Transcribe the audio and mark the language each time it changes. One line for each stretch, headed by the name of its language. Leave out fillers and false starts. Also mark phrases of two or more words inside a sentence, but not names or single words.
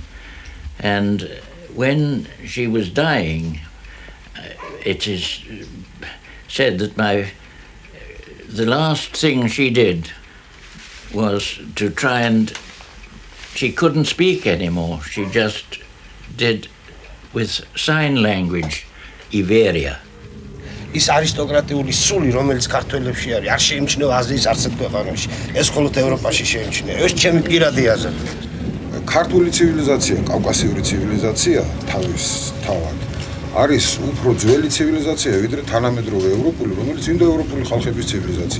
English: And when she was dying, it is said that the last thing she did was to try and... She couldn't speak anymore. She just did with sign language, Iberia.
Georgian: ის არისტოკრატიული სული, რომელიც ქართველებში არის, არ შეიმჩნევა აზიის არცერთ ქვეყანაში. ეს მხოლოდ ევროპაში შეიმჩნევა. ეს ჩემი პირადი აზრია. ქართული ცივილიზაცია, კავკასიური ცივილიზაცია თავად არის უფრო ძველი ცივილიზაცია, ვიდრე თანამედროვე ევროპული, რომელიც ინდოევროპული ხალხების ცივილიზაცია.